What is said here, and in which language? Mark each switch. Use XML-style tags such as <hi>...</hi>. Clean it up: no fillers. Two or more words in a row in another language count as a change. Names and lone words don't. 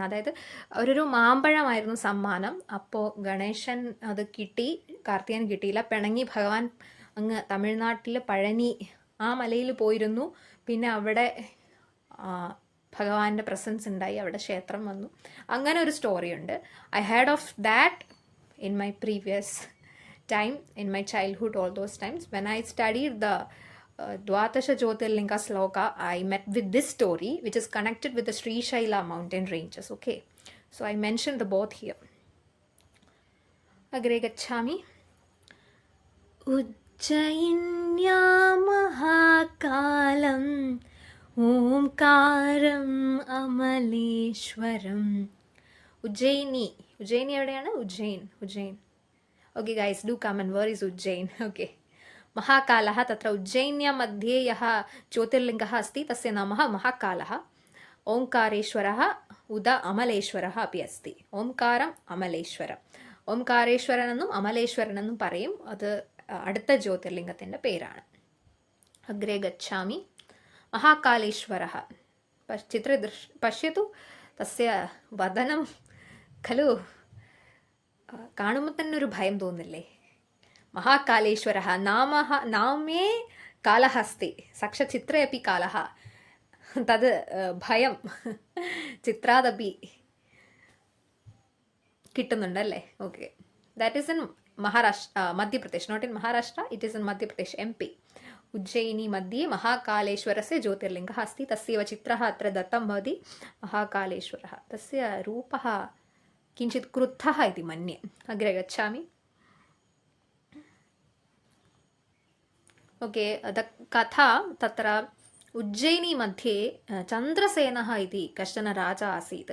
<ml>അതായത് ഒരു മാമ്പഴമായിരുന്നു സമ്മാനം. അപ്പോൾ ഗണേശൻ അത് കിട്ടി, കാർത്തികൻ കിട്ടിയില്ല. പിണങ്ങി ഭഗവാൻ അങ്ങ് തമിഴ്നാട്ടിൽ പഴനി ആ മലയിൽ പോയിരുന്നു. പിന്നെ അവിടെ ഭഗവാന്റെ പ്രസൻസ് ഉണ്ടായി, അവിടെ ക്ഷേത്രം വന്നു. അങ്ങനെ ഒരു സ്റ്റോറി ഉണ്ട്.</ml> <en>I had of that in my previous time, in my childhood, all those times when I studied the Dvatasha Jyotirlinga Sloka, I met with this story which is connected with the Sri Shaila mountain ranges. Okay, so I mentioned the both here.</en> <sa>अग्रे गच्छामि. उज्जैन्या महाकालम् ओंकारम् अमलेश्वरम्.</sa> <ml>Ujjaini എവിടെയാണ്? ഉജ്ജയിൻ.</ml> <en>Okay guys, do comment, where is Ujjain?</en> <sa>Okay, महाकालः. तत्र उज्जैन्या मध्ये यः ज्योतिर्लिङ्गः अस्ति तस्य नाम महाकालः. ओङ्कारेश्वरः उद अमलेश्वरः अपि अस्ति. ओङ्कारम् अमलेश्वरम्.</sa> <ml>ഓംകാരേശ്വരനെന്നും അമലേശ്വരനെന്നും പറയും. അത് അടുത്ത ജ്യോതിർലിംഗത്തിൻ്റെ പേരാണ്.</ml> <sa>अग्रे गच्छामि. महाकालेश्वरः. चित्रे पश्यतु तस्य वदनं खलु.</sa> <ml>കാണുമ്പോൾ തന്നെ ഒരു ഭയം തോന്നില്ലേ?</ml> <sa>महाकालेश्वरः नामे कालः अस्ति. साक्षात् चित्रे अप्पि कालः. तत् भयं चित्रादपि കിട്ടുന്നുണ്ടല്ലേ?</sa> <en>Okay, that is in Maharashtra, Madhya Pradesh. Not in Maharashtra, it is in Madhya Pradesh, MP.</en> <sa>उज्जयिनी मध्ये महाकालेश्वरस्य ज्योतिर्लिङ्गः अस्ति. तस्यैव चित्रः अत्र दत्तं भवति. महाकालेश्वरः, तस्य रूपः किञ्चित् क्रुद्धः इति मन्ये. अग्रे गच्छामि. ओके, कथा तत्र उज्जयिनी मध्ये चन्द्रसेनः इति कश्चन राजा आसीत्.</sa>